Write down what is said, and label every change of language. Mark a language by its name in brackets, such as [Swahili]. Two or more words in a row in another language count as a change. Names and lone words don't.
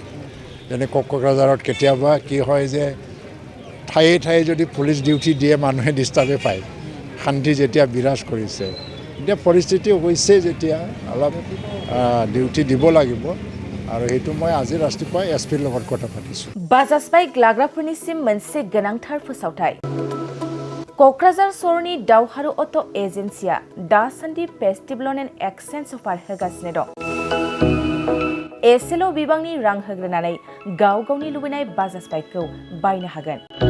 [Assamese] যেনে কোকৰাঝাৰত কেতিয়াবা কি হয় যে ঠায়ে ঠায়ে যদি পুলিচ ডিউটি দিয়ে মানুহে ডিষ্টাৰ্বে পায়, শান্তি যেতিয়া বিৰাজ কৰিছে। এতিয়া পৰিস্থিতি হৈছে যেতিয়া অলপ ডিউটি দিব লাগিব আৰু সেইটো মই আজি ৰাতিপুৱা SPৰ লগত কথা পাতিছোঁ। [Bodo] बाजाज बाइक लाग्राफोरनिसिम मोनसे गोनांथार फोसावथाय। क'क्राझार सहरनि दावहारु अट' एजेन्सिया दासान्दि [English] festive loan and exchange offer [Bodo] होगासिनो दं। एसेल' बिबांनि रां होग्रोनानै गाव गावनि लुबैनाय बाजाज बाइकखौ बायनो हागोन।